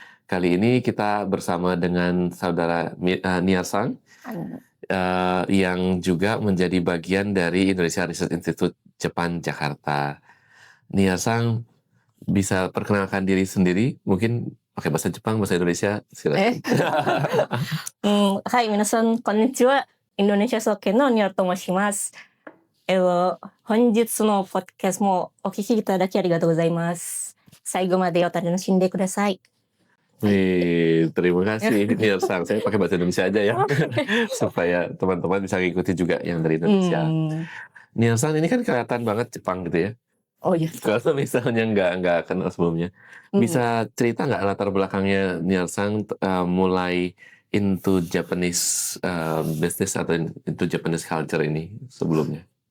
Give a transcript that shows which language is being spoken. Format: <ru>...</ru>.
<id>Kali ini kita bersama dengan saudara Nia Sang, yang juga menjadi bagian dari Indonesia Research Institute Jepang Jakarta. Nia Sang bisa perkenalkan diri sendiri, mungkin pakai bahasa Jepang, bahasa Indonesia, silakan.</id> <ja>はい、皆さん、こんにちは。インドネシア総研のニョと申します。本日のポッドキャストもお聞きいただきありがとうございます。最後までお楽しんでください。</ja> <id>Terima kasih Nia Sang. Saya pakai bahasa Indonesia aja ya, supaya teman-teman bisa ngikuti juga yang dari Indonesia. Nia Sang ini kan kelihatan banget Jepang gitu ya. Oh iya. Kalau misalnya nggak kenal sebelumnya, bisa cerita nggak latar belakangnya Nia Sang mulai</id> <en>into Japanese business</en> <id>atau</id> <en>into Japanese culture</en> <id>ini sebelumnya?</id>